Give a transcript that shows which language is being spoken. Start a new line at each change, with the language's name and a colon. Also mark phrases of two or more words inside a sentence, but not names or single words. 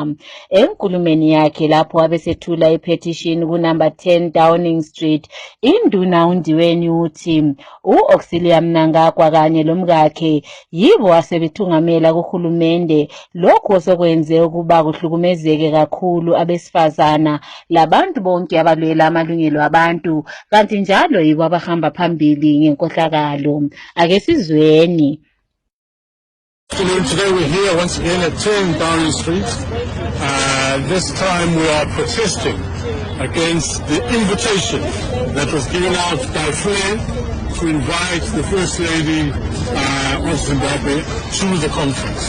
North Ndebele: Enkulumeni yakhe lapho abesethula ipetition kunumber 10 Downing Street, induna uNdiweni uthi uAuxilia Mnangagwa kanye lomkakhe yibo asebethungamela kuhulumende lokho osokwenze ukuba kuhlukumezeke kakhulu abesifazana labantu bonke abalwela amalungelo abantu kanti njalo yibo abahamba phambili ngenkohlakalo. Ake sizweni.
English: Today we're here once again at 10 Downing Street. This time we are protesting against the invitation that was given out by Flair to invite the First Lady of Zimbabwe to the conference.